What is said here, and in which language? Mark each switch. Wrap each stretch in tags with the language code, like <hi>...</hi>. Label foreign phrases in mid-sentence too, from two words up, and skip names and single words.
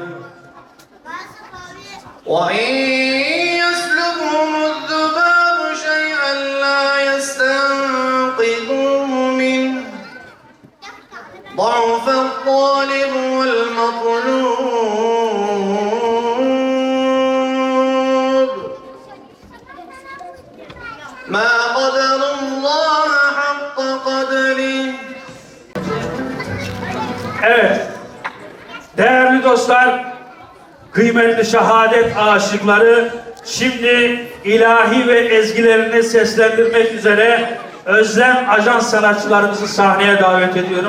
<ar>وإن يسلبهم الذباب شيئا لا يستنقذوه منه ضعف الطالب والمطلوب ما قدر الله حق قدره.</ar> <tr>Evet, değerli dostlar, kıymetli şehadet aşıkları, şimdi ilahi ve ezgilerini seslendirmek üzere Özlem Ajans sanatçılarımızı sahneye davet ediyorum.</tr>